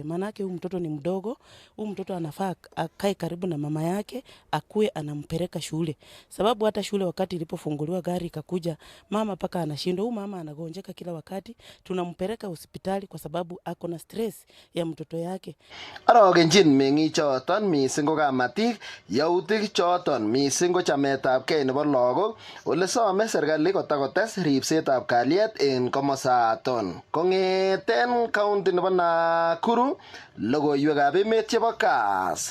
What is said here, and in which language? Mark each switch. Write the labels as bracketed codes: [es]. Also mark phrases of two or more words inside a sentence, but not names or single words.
[sw] Manake huyu mtoto ni mdogo, huyu mtoto anafaa akae karibu na mama yake, akue anampeleka shule. Sababu hata shule wakati ilipofunguliwa gari ikakuja, mama paka anashindwa, huyu mama anagonjeka kila wakati, tunampeleka hospitali kwa sababu ako na stress ya mtoto yake. [kln] Arogenjin meng'ik choton mising ko kamatik yautik choton mising ko chametabgei nebo lagok ole some serikali kotakotes ripsetab kalyet en komosaton. Kong'eten county nebo Nakuru, logoiwekab emet chebo Kass.